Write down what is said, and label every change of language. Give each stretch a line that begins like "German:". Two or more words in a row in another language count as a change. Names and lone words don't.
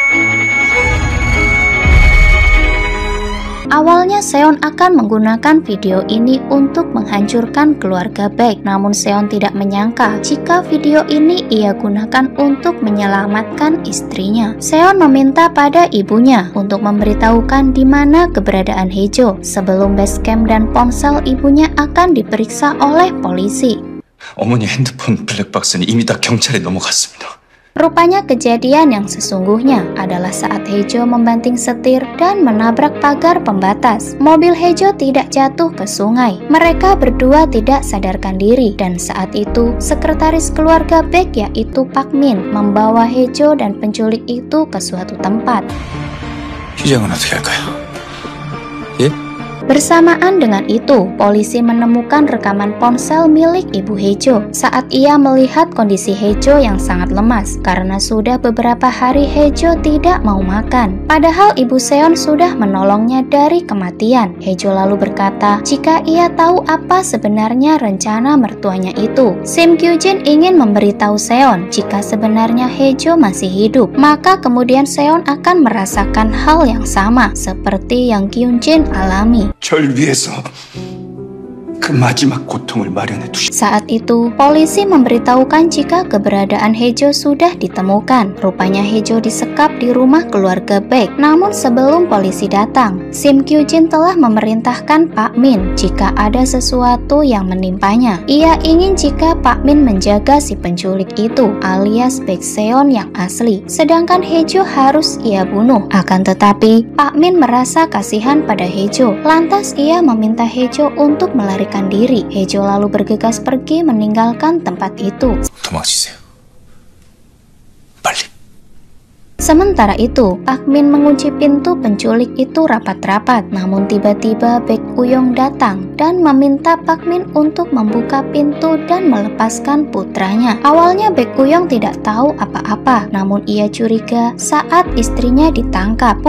Indonesian: Awalnya Seon akan menggunakan video ini untuk menghancurkan keluarga Baek, namun Seon tidak menyangka jika video ini ia gunakan untuk menyelamatkan istrinya. Seon meminta pada ibunya untuk memberitahukan di mana keberadaan Hae-jo sebelum basecamp dan ponsel ibunya akan diperiksa oleh polisi.
Korean: 어머니 핸드폰 블랙박스는 이미 다 경찰에 넘어갔습니다.
Indonesian: Rupanya kejadian yang sesungguhnya adalah saat Hae-jo membanting setir dan menabrak pagar pembatas. Mobil Hae-jo tidak jatuh ke sungai. Mereka berdua tidak sadarkan diri dan saat itu sekretaris keluarga Baek yaitu Pak Min membawa Hae-jo dan penculik itu ke suatu tempat.
Korean: 휴장은 어떻게 할까요? 예?
Indonesian: Bersamaan dengan itu, polisi menemukan rekaman ponsel milik Ibu Hae-jo saat ia melihat kondisi Hae-jo yang sangat lemas karena sudah beberapa hari Hae-jo tidak mau makan. Padahal Ibu Seon sudah menolongnya dari kematian. Hae-jo lalu berkata jika ia tahu apa sebenarnya rencana mertuanya itu. Sim Kyu-jin ingin memberitahu Seon jika sebenarnya Hae-jo masih hidup, maka kemudian Seon akan merasakan hal yang sama seperti yang Kyun-jin alami.
Korean: 절 위해서 그 마지막 고통을 마련해 두시.
Indonesian: Saat itu, polisi memberitahukan jika keberadaan Hae-jo sudah ditemukan. Rupanya Hae-jo disekap di rumah keluarga Baek. Namun sebelum polisi datang, Sim Kyu-jin telah memerintahkan Pak Min jika ada sesuatu yang menimpanya. Ia ingin jika Pak Min menjaga si penculik itu, alias Baek Seon yang asli. Sedangkan Hae-jo harus ia bunuh. Akan tetapi, Pak Min merasa kasihan pada Hae-jo. Lantas ia meminta Hae-jo untuk melarikan diri. Hae-jo lalu bergegas pergi meninggalkan tempat itu.
Korean: 도망치세요. 빨리.
Indonesian: Sementara itu, Pak Min mengunci pintu penculik itu rapat-rapat. Namun tiba-tiba Baek Uyong datang dan meminta Pak Min untuk membuka pintu dan melepaskan putranya. Awalnya Baek Uyong tidak tahu apa-apa, namun ia curiga saat istrinya ditangkap.